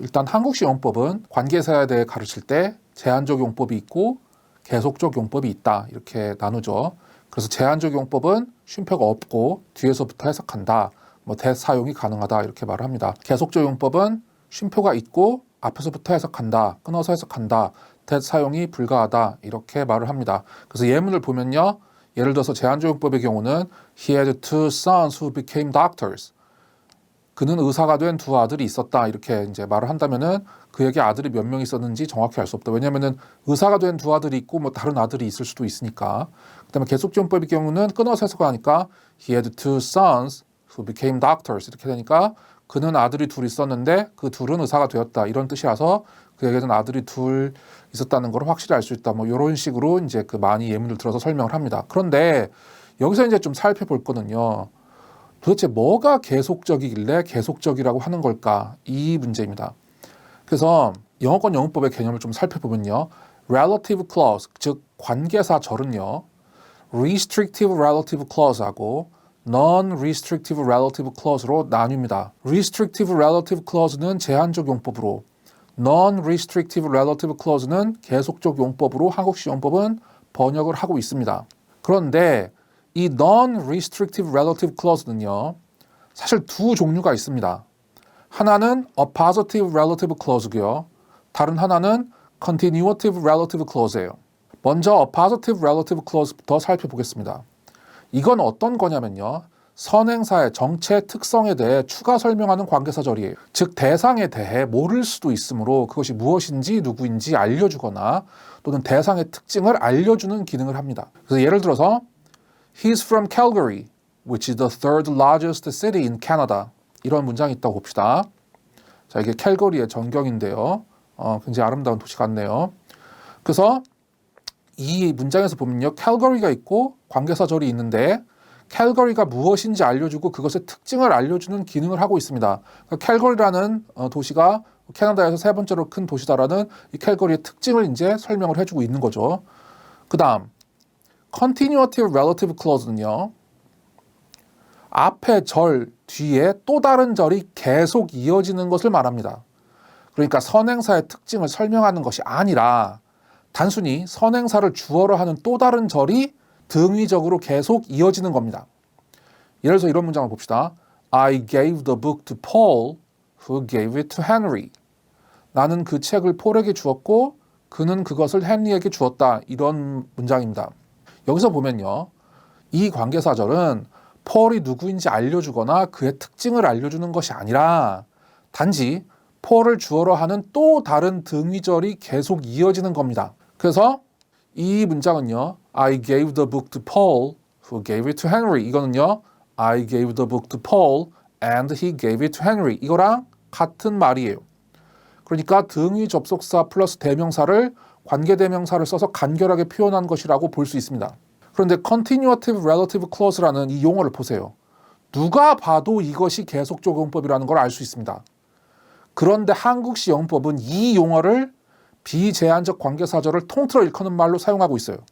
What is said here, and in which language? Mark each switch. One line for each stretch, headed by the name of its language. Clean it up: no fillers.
Korean: 일단 한국식 용법은 관계사에 대해 가르칠 때 제한적 용법이 있고 계속적 용법이 있다 이렇게 나누죠. 그래서 제한적 용법은 쉼표가 없고 뒤에서부터 해석한다. 대사용이 가능하다 이렇게 말을 합니다. 계속적 용법은 쉼표가 있고 앞에서부터 해석한다, 끊어서 해석한다, 대사용이 불가하다 이렇게 말을 합니다. 그래서 예문을 보면요.
English: 예를 들어서 제한적 용법의 경우는 He had two sons who became doctors.
Korean: 그는 의사가 된 두 아들이 있었다 이렇게 이제 말을 한다면은 그에게 아들이 몇 명 있었는지 정확히 알 수 없다. 왜냐하면은 의사가 된 두 아들이 있고 다른 아들이 있을 수도 있으니까. 그다음에 계속적 용법의 경우는 끊어서 해석하니까
English: He had two sons who became doctors
Korean: 이렇게 되니까 그는 아들이 둘 있었는데 그 둘은 의사가 되었다 이런 뜻이라서 그에게는 아들이 둘 있었다는 걸 확실히 알 수 있다. 이런 식으로 이제 그 많이 예문을 들어서 설명을 합니다. 그런데 여기서 이제 좀 살펴볼 거는요. 도대체 뭐가 계속적이길래 계속적이라고 하는 걸까? 이 문제입니다. 그래서 영어권 영문법의 개념을 좀 살펴보면요. relative clause, 즉 관계사절은요. restrictive relative clause하고 non-restrictive relative clause로 나뉩니다. restrictive relative clause는 제한적 용법으로, non-restrictive relative clause는 계속적 용법으로 한국식 용법은 번역을 하고 있습니다. 그런데 이 non-restrictive relative clause는요, 사실 두 종류가 있습니다. 하나는 appositive relative clause고요. 다른 하나는 continuative relative clause예요. 먼저 appositive relative clause부터 살펴보겠습니다. 이건 어떤 거냐면요. 선행사의 정체 특성에 대해 추가 설명하는 관계사절이에요. 즉 대상에 대해 모를 수도 있으므로 그것이 무엇인지 누구인지 알려주거나 또는 대상의 특징을 알려주는 기능을 합니다.
English: 그래서 예를 들어서 He's from Calgary, which is the third largest city in Canada.
Korean: 이런 문장이 있다고 봅시다. 자, 이게 캘거리의 전경인데요. 굉장히 아름다운 도시 같네요. 그래서 이 문장에서 보면요. 캘거리가 있고 관계사절이 있는데 캘거리가 무엇인지 알려주고 그것의 특징을 알려주는 기능을 하고 있습니다. 그러니까 캘거리라는 도시가 캐나다에서 세 번째로 큰 도시다라는 이 캘거리의 특징을 이제 설명을 해주고 있는 거죠. 그 다음 continuative relative clause는요. 앞에 절 뒤에 또 다른 절이 계속 이어지는 것을 말합니다. 그러니까 선행사의 특징을 설명하는 것이 아니라 단순히 선행사를 주어로 하는 또 다른 절이 등위적으로 계속 이어지는 겁니다. 예를 들어서 이런 문장을 봅시다.
English: I gave the book to Paul, who gave it to Henry.
Korean: 나는 그 책을 폴에게 주었고 그는 그것을 헨리에게 주었다. 이런 문장입니다. 여기서 보면요. 이 관계사절은 폴이 누구인지 알려주거나 그의 특징을 알려주는 것이 아니라 단지 폴을 주어로 하는 또 다른 등위절이 계속 이어지는 겁니다. 그래서 이 문장은요.
English: I gave the book to Paul, who gave it to Henry.
Korean: 이거는요.
English: I gave the book to Paul and he gave it to Henry.
Korean: 이거랑 같은 말이에요. 그러니까 등위 접속사 플러스 대명사를 관계대명사를 써서 간결하게 표현한 것이라고 볼 수 있습니다. 그런데 continuative relative clause라는 이 용어를 보세요. 누가 봐도 이것이 계속적 용법이라는 걸 알 수 있습니다. 그런데 한국식 영법은 이 용어를 비제한적 관계사절을 통틀어 일컫는 말로 사용하고 있어요.